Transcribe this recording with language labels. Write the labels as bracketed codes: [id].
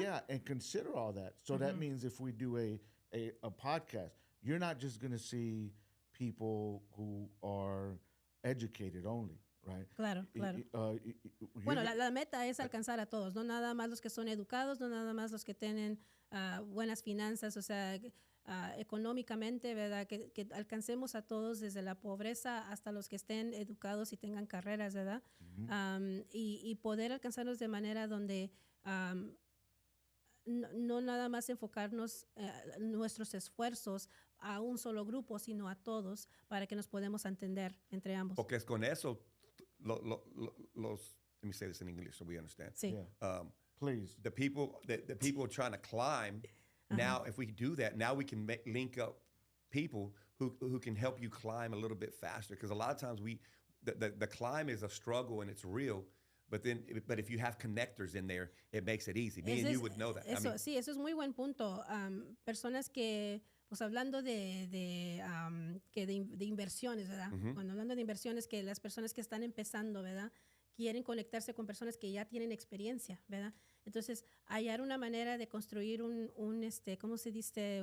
[en] Yeah, and consider all that. So that means if we do a podcast, you're not just going to see people who are educated only, right? [es] Claro, claro. Bueno, la meta es alcanzar a todos, no nada más los que son educados, no nada más los que tienen buenas finanzas, o sea, económicamente, ¿verdad? Que alcancemos a todos desde la pobreza hasta los que estén educados y tengan carreras, ¿verdad? Y poder alcanzarnos de manera donde no nada más enfocarnos nuestros esfuerzos a un solo grupo, sino a todos para que nos podamos entender entre ambos. Porque es con eso, [en] let me say this in English so we understand. [es] Sí. [en] Yeah. Please. The people trying to climb, now if we do that, now we can link up people who can help you climb a little bit faster. Because a lot of times the climb is a struggle and it's real. But if you have connectors in there, it makes it easy. Me and you would know that. [es] Sí, eso es muy buen punto. Personas que, pues hablando de inversiones, ¿verdad? Cuando hablando de inversiones, que las personas que están empezando, ¿verdad? Quieren conectarse con personas que ya tienen experiencia, ¿verdad? Entonces, hallar una manera de construir un ¿cómo se dice?